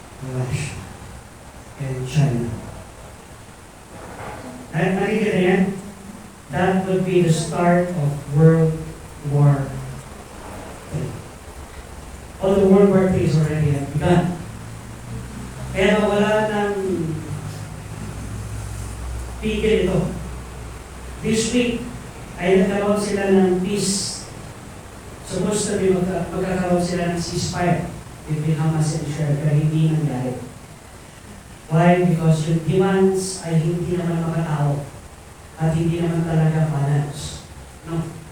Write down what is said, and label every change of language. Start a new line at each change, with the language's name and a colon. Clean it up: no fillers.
English: Russia and China.
Filipino: At nakikita yan?
English: That would be the start of World War III. Although World War III is already begun.
Filipino: Kaya wala nang pigil ito.
English: This week,
Filipino: ay nagkaroon sila ng peace.
English: Supposed to be
Filipino: magkakaroon sila ng ceasefire between Hamas and Israel, pero hindi nangyari.
English: Why? Because
Filipino: yung demands ay hindi naman makatao at hindi naman talaga balance. No?